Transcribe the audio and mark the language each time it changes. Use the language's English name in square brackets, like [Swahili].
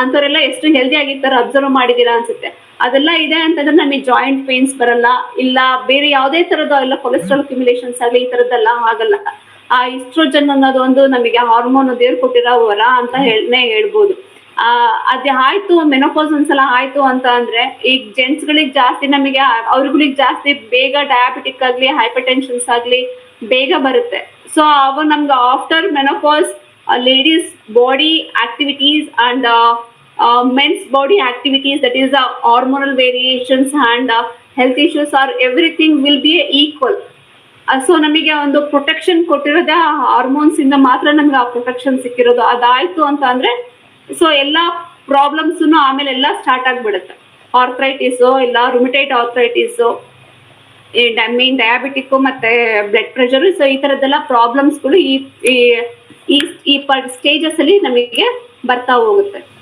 [Kannada] ಅಂಥವ್ರೆಲ್ಲ ಎಷ್ಟು ಹೆಲ್ದಿ ಆಗಿರ್ತಾರೆ ಅಬ್ಸರ್ವ್ ಮಾಡಿದೀರಾ ಅನ್ಸುತ್ತೆ. ಅದೆಲ್ಲ ಇದೆ ಅಂತಂದ್ರೆ ನಮಗೆ ಜಾಯಿಂಟ್ ಪೇನ್ಸ್ ಬರಲ್ಲ, ಇಲ್ಲ ಬೇರೆ ಯಾವುದೇ ತರದ ಇಲ್ಲ ಕೊಲೆಸ್ಟ್ರಾಲ್ ಕ್ಯುಮುಲೇಷನ್ಸ್ ಆಗಲಿ ಈ ತರದ್ದೆಲ್ಲ ಆಗಲ್ಲ. ಆ ಈಸ್ಟ್ರೋಜನ್ ಅನ್ನೋದು ಒಂದು ನಮಗೆ ಹಾರ್ಮೋನ್ ದೇವ್ರು ಕೊಟ್ಟಿರೋ ವರ ಅಂತ ಹೇಳ್ಬೋದು. ಅದೇ ಆಯ್ತು ಮೆನೋಪಾಸ್ ಒಂದ್ಸಲ ಆಯ್ತು ಅಂತ ಅಂದ್ರೆ ಈಗ ಜೆಂಟ್ಸ್ ಗಳಿಗೆ ಜಾಸ್ತಿ ನಮಗೆ ಅವ್ರಗಳಿಗೆ ಜಾಸ್ತಿ ಬೇಗ ಡಯಾಬಿಟಿಕ್ ಆಗ್ಲಿ ಹೈಪರ್ ಟೆನ್ಷನ್ಸ್ ಆಗ್ಲಿ ಬೇಗ ಬರುತ್ತೆ. ಸೊ ಅವು ನಮ್ಗೆ [English] After menopause ladies body activities and men's body activities, that is the hormonal variations and health issues are everything will be equal. [Kannada] So ನಮಗೆ ಒಂದು ಪ್ರೊಟೆಕ್ಷನ್ ಕೊಟ್ಟಿರೋದೇ ಹಾರ್ಮೋನ್ಸ್ ಇಂದ ಮಾತ್ರ ನಮ್ಗೆ ಆ ಪ್ರೊಟೆಕ್ಷನ್ ಸಿಕ್ಕಿರೋದು. ಅದಾಯ್ತು ಅಂತ ಅಂದ್ರೆ ಸೊ ಎಲ್ಲಾ ಪ್ರಾಬ್ಲಮ್ಸ್ ಆಮೇಲೆ ಎಲ್ಲ ಸ್ಟಾರ್ಟ್ ಆಗ್ಬಿಡುತ್ತೆ. ಆರ್ಥ್ರೈಟಿಸ್ ಇಲ್ಲ ರುಮಿಟೈಡ್ ಆರ್ಥ್ರೈಟಿಸ್, ಮೇನ್ ಡಯಾಬಿಟಿಕ್ ಮತ್ತೆ ಬ್ಲಡ್ ಪ್ರೆಷರ್, ಸೊ ಈ ತರದ್ದೆಲ್ಲ ಪ್ರಾಬ್ಲಮ್ಸ್ಗಳು ಈ ಸ್ಟೇಜಸ್ ಅಲ್ಲಿ ನಮಗೆ ಬರ್ತಾ ಹೋಗುತ್ತೆ.